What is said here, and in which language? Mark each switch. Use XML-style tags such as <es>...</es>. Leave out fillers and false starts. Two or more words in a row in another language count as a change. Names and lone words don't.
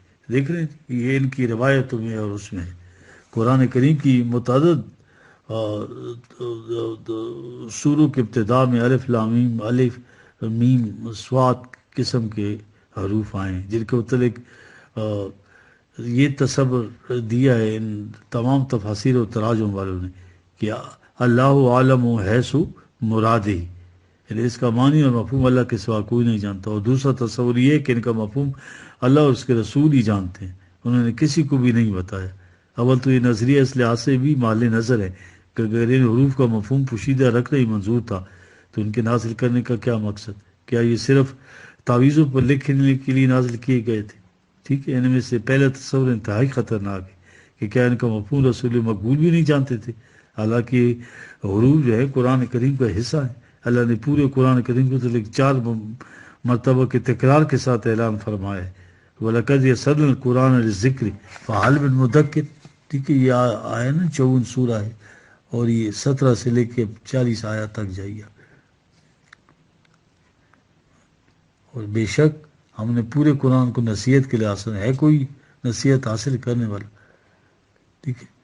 <ur>دیکھ رہے ہیں یہ ان کی روایتوں میں اور اس میں ہے۔ قرآن کریم کی متعدد سوروں کے ابتدا میں الف لام میم، الف میم صاد قسم کے حروف آئے ہیں جن کے متعلق یہ تصور دیا ہے ان تمام تفاسیر و تراجم والوں نے کہ</ur> <ar>اللہ عالم و حیث مرادی،</ar> <ur>یعنی اس کا معنی اور مفہوم اللہ کے سوا کوئی نہیں جانتا۔ اور دوسرا تصور یہ ہے کہ ان کا مفہوم اللہ اور اس کے رسول ہی جانتے ہیں، انہوں نے کسی کو بھی نہیں بتایا۔ اول تو یہ نظریہ اس لحاظ سے بھی مال نظر ہے کہ اگر ان حروف کا مفہوم پوشیدہ رکھنا ہی منظور تھا تو ان کے نازل کرنے کا کیا مقصد؟ کیا یہ صرف تعویذوں پر لکھنے کے لیے نازل کیے گئے تھے؟ ٹھیک ہے، ان میں سے پہلا تصور انتہائی خطرناک ہے کہ کیا ان کا مفہوم رسول مقبول بھی نہیں جانتے تھے؟ حالانکہ حروف جو ہے قرآن کریم کا حصہ ہے۔ اللہ نے پورے قرآن کریم کو 4 مرتبہ کے تکرار کے ساتھ اعلان فرمایا ہے،</ur> <ar>وَلَقَدْ يَسَّرْنَا الْقُرْآنَ لِلذِّكْرِ فَهَلْ مِن مُدَّكِرٍ،</ar> <ur>ٹھیک ہے، یہ آیا نا 54 سورہ ہے اور یہ 17 سے لے کے 40 آیات تک جائیے۔ اور بے شک ہم نے پورے قرآن کو نصیحت کے لیے آسان ہے کوئی نصیحت حاصل کرنے والا، ٹھیک ہے۔</ur>